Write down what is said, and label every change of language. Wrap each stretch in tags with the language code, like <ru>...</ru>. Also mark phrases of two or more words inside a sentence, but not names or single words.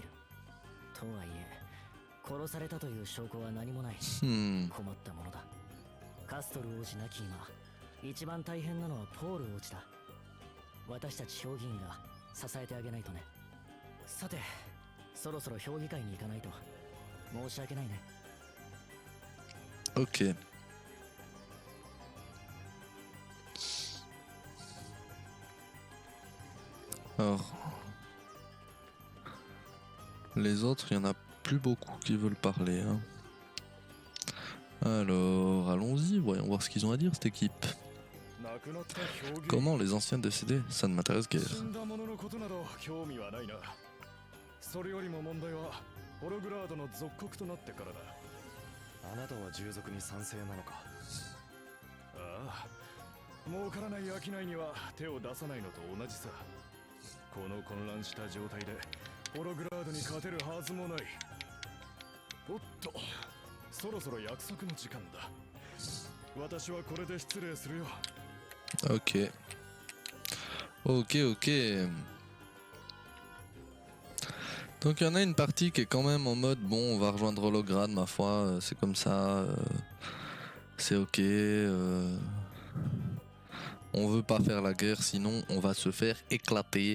<ja>とはいえ殺されたという証拠は何もない。 Hmm. 困ったものだ。カストル王子なき今、一番大変なのはポール王子だ。私たち評議員が支えてあげないとね。さて、そろそろ評議会に行かないと。申し訳ないね。</ja> <fr>Ok. Alors, les autres, il y en a plus beaucoup qui veulent parler. Hein. Alors, allons-y, voyons voir ce qu'ils ont à dire, cette équipe. Comment les anciens décédés? Ça ne m'intéresse guère.</fr> <ja>それよりも問題はホログラードの属国となってからだ。あなたは従属に賛成なのか。ああ、儲からない商いには手を出さないのと同じさ。この混乱した状態でホログラードに勝てるはずもない。おっと、そろそろ約束の時間だ。私はこれで失礼するよ。</ja> <fr>Ok. Ok, ok. Donc il y en a une partie qui est quand même en mode bon, on va rejoindre Holograd, ma foi, c'est comme ça, c'est ok. On veut pas faire la guerre, sinon on va se faire éclater.</fr>